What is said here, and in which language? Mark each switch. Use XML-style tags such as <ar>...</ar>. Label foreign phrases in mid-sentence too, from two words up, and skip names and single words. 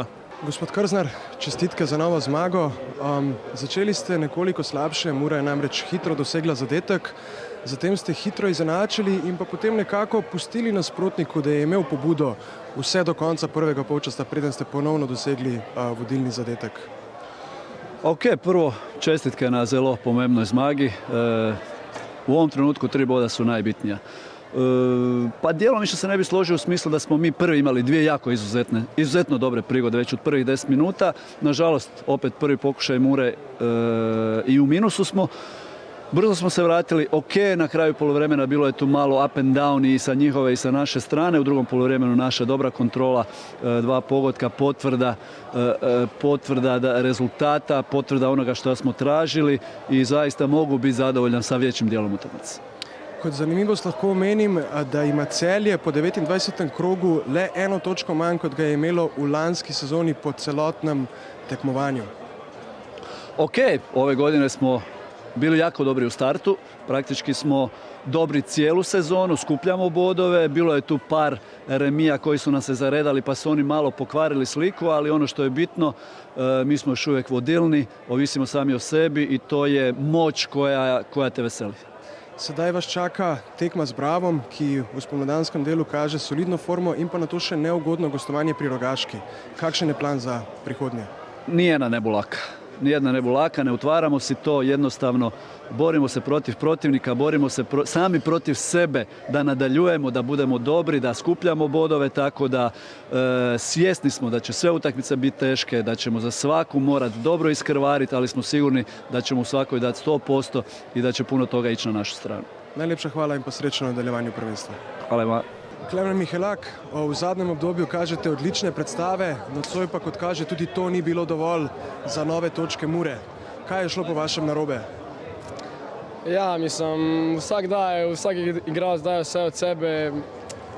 <sl>Gospod Krznar, čestitke za novo zmago. Začeli ste nekoliko slabše, Mura je namreč hitro dosegla zadetek, zatem ste hitro izenačili in pa potem nekako pustili nasprotniku, da je imel pobudo vse do konca prvega polčasa, preden ste ponovno dosegli vodilni zadetek.</sl> <hr>Ok, prvo čestitke na zelo pomembnoj zmagi. U ovom trenutku 3 boda su najbitnija. Pa djelomično se ne bi složio u smislu da smo mi prvi imali 2 jako izuzetno dobre prigode već od prvih 10 minuta. Nažalost, opet prvi pokušaj Mure i u minusu smo. Brzo smo se vratili, ok, na kraju poluvremena bilo je tu malo</hr> <en>up and down</en> <hr>i sa njihove i sa naše strane. U drugom poluvremenu naša dobra kontrola, 2 pogotka, potvrda rezultata, potvrda onoga što smo tražili i zaista mogu biti zadovoljan sa većim dijelom utakmice.</hr> <sl>Kot zanimivost lahko omenim, da ima Celje po 29. krogu le 1 točko manj, kot ga je imelo v lanski sezoni po celotnem tekmovanju.</sl> <hr>Ok, ove godine smo bili jako dobri u startu, praktički smo dobri cijelu sezonu, skupljamo bodove, bilo je tu par remija koji su nam se zaredali pa su oni malo pokvarili sliku, ali ono što je bitno, mi smo još uvijek vodilni, ovisimo sami o sebi i to je moć koja te veseli.</hr> <sl>Sedaj vas čaka tekma z Bravom, ki v spomladanskem delu kaže solidno formo in pa na to še neugodno gostovanje pri Rogaški. Kakšen je plan za prihodnje?</sl> <hr>Nijedna ne bu laka, ne utvaramo si to, jednostavno borimo se protiv protivnika, borimo se sami protiv sebe da nadaljujemo, da budemo dobri, da skupljamo bodove, tako da svjesni smo da će sve utakmice biti teške, da ćemo za svaku morati dobro iskrvariti, ali smo sigurni da ćemo u svakoj dati 100% i da će puno toga ići na našu stranu.</hr> <sl>Najlepša hvala in pa srečno na nadaljevanju prvenstva.</sl> <hr>Hvala ima.</hr> <sl>Klemen Mihelak, v zadnjem obdobju kažete odlične predstave, nocoj pa, kot kaže, tudi to ni bilo dovolj za nove točke Mure. Kaj je šlo po vašem narobe? Ja, mislim, vsak igralec daje vse od sebe.</sl>